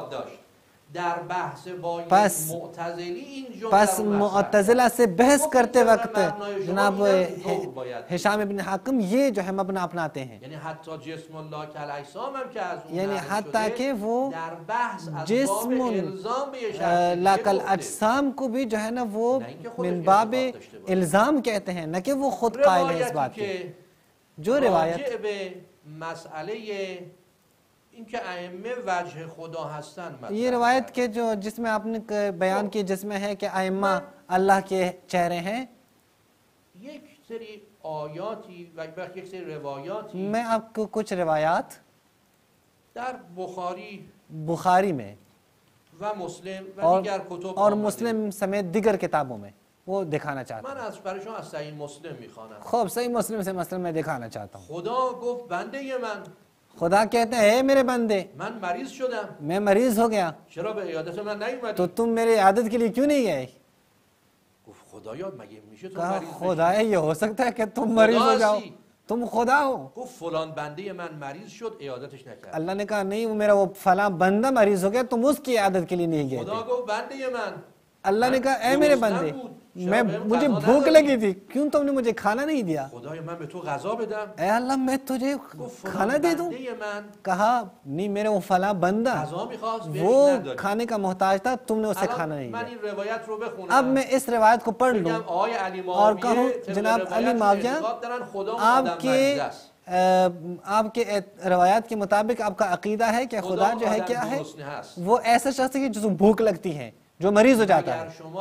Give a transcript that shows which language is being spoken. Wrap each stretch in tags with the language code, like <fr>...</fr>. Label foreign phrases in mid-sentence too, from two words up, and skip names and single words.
<ur>پس معتزلہ سے بحث کرتے وقت جناب ہشام ابن حکم یہ جو ہے مبنی اپناتے ہیں, یعنی حتیٰ کہ وہ</ur> <ar>جسم لا کالاجسام</ar> <ur>کو بھی جو ہے نا وہ</ur> <ar>من باب الزام</ar> <ur>کہتے ہیں, نہ کہ وہ خود قائل ہے اس بات کے. جو روایت</ur> <fa>این که ائمه وجه خدا هستن,</fa> <ur>یہ روایت کے جو جس میں آپ نے بیان کی جس میں ہے کہ ائمہ اللہ کے چہرے ہیں,</ur> <fa>یک سری آیاتی و یک سری روایاتی</fa> <ur>میں آپ کو کچھ روایات</ur> <fa>در</fa> <ur>بخاری میں</ur> <fa>و مسلم و دیگر کتب</fa> <ur>اور مسلم سمیت دیگر کتابوں میں وہ دکھانا چاہتا ہوں.</ur> <fa>من از برشان از صحیح مسلم میخوانم.</fa> <ur>خوب صحیح مسلم سے مسلم میں دکھانا چاہتا ہوں.</ur> <fa>خدا گفت بنده من,</fa> <ur>خدا کہتے ہیں اے میرے بندے</ur> <fa>من مریض شدم,</fa> <ur>میں مریض ہو گیا,</ur> <fa>چرا به عیادت من نیومدی؟</fa> <ur>تو تم میری عیادت کے لیے کیوں نہیں گئے؟</ur> <fa>گفت خدایا مگه میشه تو</fa> <ur>کہا</ur> <fa>مریض بشی؟</fa> <ur>خدا یہ ہو سکتا ہے کہ تم مریض ہو جاؤ, تم خدا ہو.</ur> <fa>گفت فلان بنده من مریض شد عیادتش نکرد.</fa> <ur>اللہ نے کہا نہیں, وہ میرا وہ فلاں بندہ مریض ہو گیا, تم اس کی عیادت کے لیے نہیں گئے.</ur> <fa>خدا گفت بنده من,</fa> <ur>اللہ نے کہا اے میرے بندے مجھے بھوک لگی تھی, کیوں تم نے مجھے کھانا نہیں دیا؟</ur> <fa>خدای من به تو غذا بدم.</fa> <ur>اے اللہ میں تجھے کھانا دے دوں؟ کہا نہیں, میرے وہ فلاں بندہ وہ کھانے کا محتاج تھا, تم نے اسے کھانا نہیں دیا. اب میں اس روایت کو پڑھ لوں اور کہوں جناب علی معاویہ آپ کے روایات کے مطابق آپ کا عقیدہ ہے کہ خدا جو ہے کیا ہے, وہ ایسا شخص ہے جو بھوک لگتی ہے, جو مریض ہو جاتا ہے.</ur>